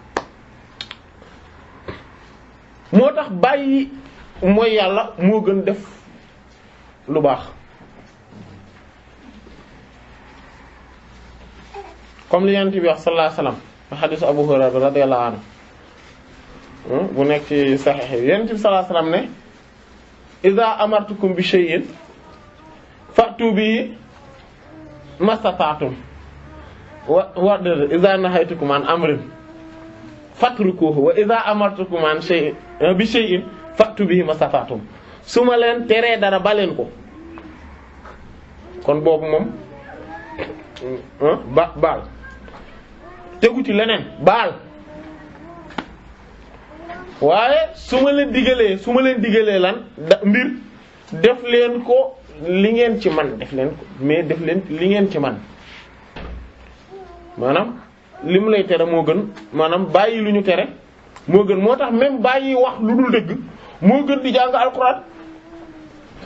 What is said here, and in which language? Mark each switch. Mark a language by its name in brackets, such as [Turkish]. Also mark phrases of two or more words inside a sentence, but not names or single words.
[Wolof] moo tax bàyyi mooy yàlla moo gën def lu baax comme li Yonent bi wax sallallahu [Arabic] عليه وسلم [Wolof] hadiisu Abu Hurayra [Arabic] رضي الله عنه [Wolof] bu nekk ci Sahih yi Yonent bi [Arabic] صلى الله عليه وسلم ne إذا أمرتكم بشيء فأتوا به ما استطعتم وإذا نهيتكم عن أمر فاتركوه وإذا أمرتكم عن شيء بشيء فأتوا به ما استطعتم [Wolof] su ma leen teree dara baleen ko kon boobu moom baal tegu ci leneen baal waaye su ma leen digalee lan mbir def leen ko li ngeen ci man def leen ko mais def leen li ngeen ci man maanaam li mu lay tere moo gën maanaam bàyyi lu ñu tere moo gën moo tax même bàyyi wax lu dul dëgg moo gën di jàng alxuraan